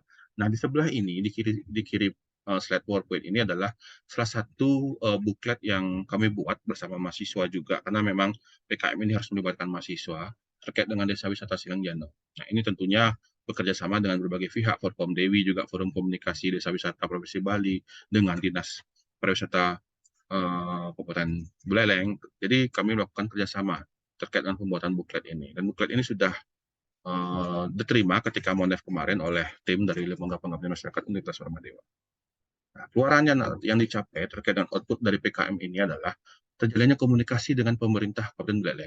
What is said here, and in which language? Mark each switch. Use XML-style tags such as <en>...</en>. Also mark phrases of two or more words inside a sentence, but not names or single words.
<id>Nah, di sebelah ini, di kiri slide PowerPoint ini adalah salah satu buklet yang kami buat bersama mahasiswa juga, karena memang PKM ini harus melibatkan mahasiswa terkait dengan desa wisata Silangjana. Nah, ini tentunya bekerja sama dengan berbagai pihak, Forkomdewi, juga Forum Komunikasi Desa Wisata Provinsi Bali, dengan Dinas Pariwisata Kabupaten Buleleng. Jadi kami melakukan kerjasama terkait dengan pembuatan buklet ini. Dan buklet ini sudah diterima ketika Monef kemarin oleh tim dari Lembaga Pengabdian Masyarakat Universitas Warmadewa. Nah, keluarannya yang dicapai terkait dengan output dari PKM ini adalah terjalinnya komunikasi dengan pemerintah Kabupaten Buleleng.</id>